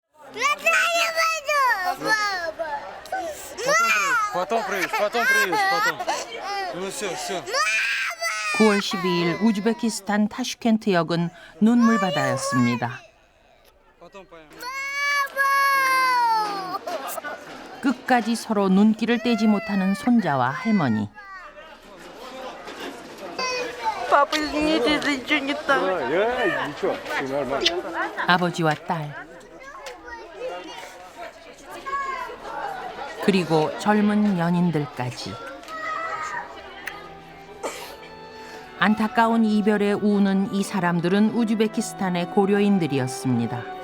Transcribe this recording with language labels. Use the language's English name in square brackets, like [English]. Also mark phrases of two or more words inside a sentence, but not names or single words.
[Russian] Потом приедешь. Ну все. [Korean] 9월 12일 우즈베키스탄 타슈켄트역은 눈물바다였습니다. 끝까지 서로 눈길을 떼지 못하는 손자와 할머니. [Russian] Папа, извините, если ничего не так. Ничего, все нормально. [Korean] 아버지와 딸. 그리고 젊은 연인들까지. 안타까운 이별에 우는 이 사람들은 우즈베키스탄의 고려인들이었습니다.